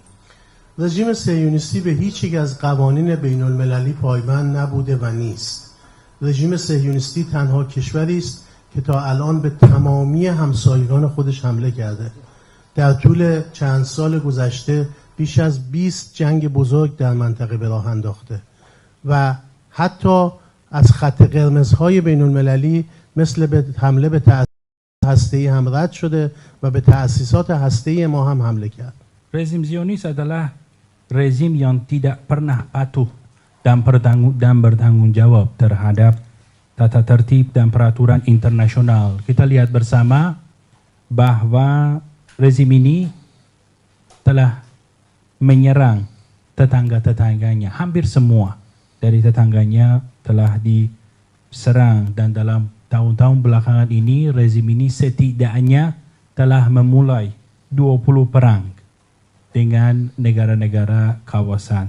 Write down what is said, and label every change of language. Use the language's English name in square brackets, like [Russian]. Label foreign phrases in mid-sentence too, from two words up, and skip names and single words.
[Persian] رژیم صهیونیستی به هیچ یک از قوانین بین المللی پایبند نبوده و نیست. رژیم صهیونیستی تنها کشوری است که تا الان به تمامی همسایگان خودش حمله کرده. در طول چند سال گذشته بیش از 20 جنگ بزرگ در منطقه به راه انداخته و حتی از خط قرمزهای بین المللی مثل به حمله به تأسیسات هسته‌ای هم رد شده و به تأسیسات هسته‌ای ما هم حمله کرد. [Indonesian] Rezim Zionis adalah rezim yang tidak pernah patuh dan bertanggung jawab terhadap tata tertib dan peraturan internasional. Kita lihat bersama bahwa rezim ini telah menyerang tetangga-tetangganya, hampir semua dari tetangganya telah diserang dan dalam tahun-tahun belakangan ini rezim ini setidaknya telah memulai 20 perang dengan negara-negara kawasan.